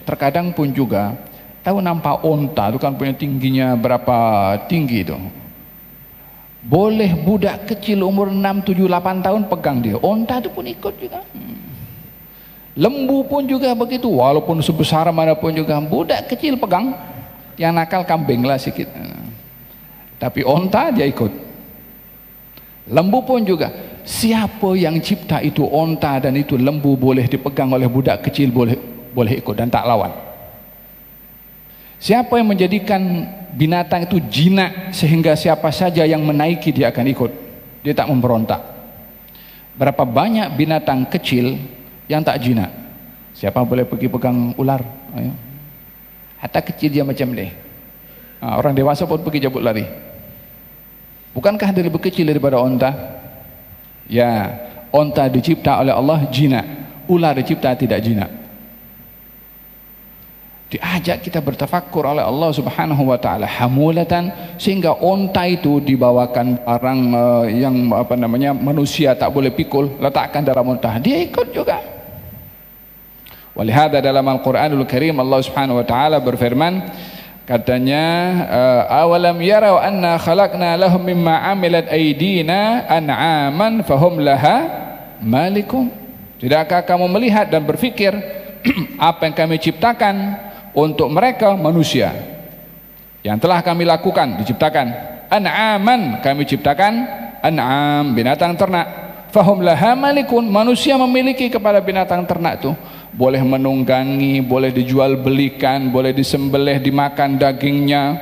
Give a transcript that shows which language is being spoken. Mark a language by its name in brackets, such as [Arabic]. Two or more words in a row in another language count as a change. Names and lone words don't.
[Malay] Terkadang pun juga tahu nampak onta itu kan punya tingginya berapa tinggi itu. Boleh budak kecil umur 6, 7, 8 tahun pegang dia. Onta itu pun ikut juga. Lembu pun juga begitu, walaupun sebesar manapun juga budak kecil pegang. Yang nakal kambing lah sikit, tapi onta dia ikut. Lembu pun juga. Siapa yang cipta itu onta dan itu lembu boleh dipegang oleh budak kecil, boleh ikut dan tak lawan. Siapa yang menjadikan binatang itu jinak sehingga siapa saja yang menaiki dia akan ikut, dia tak memberontak. Berapa banyak binatang kecil yang tak jinak? Siapa boleh pergi pegang ular? Ayo. Hatta kecil dia macam ni. Orang dewasa pun pergi jabut lari. Bukankah dia lebih kecil daripada onta? Ya, onta dicipta oleh Allah jinak, ular dicipta tidak jinak. Diajak kita bertafakkur oleh Allah [Arabic] سبحانه وتعالى [Malay] hamulatan, sehingga onta itu dibawakan barang yang manusia tak boleh pikul, letakkan dalam onta, dia ikut juga. Walihada dalam Al-Qur'anul Karim Allah [Arabic] سبحانه وتعالى [Malay] berfirman, katanya [Arabic] أولم يروا أنا خلقنا لهم مما عملت أيدينا أنعاما فهم لها مالكون. [Malay] Tidakkah kamu melihat dan berfikir apa yang kami ciptakan untuk mereka manusia, yang telah kami lakukan, diciptakan an'aman, kami ciptakan an'am, binatang ternak, [Arabic] فهم لها مالكون, [Malay] manusia memiliki kepada binatang ternak itu, boleh menunggangi, boleh dijual belikan, boleh disembelih, dimakan dagingnya.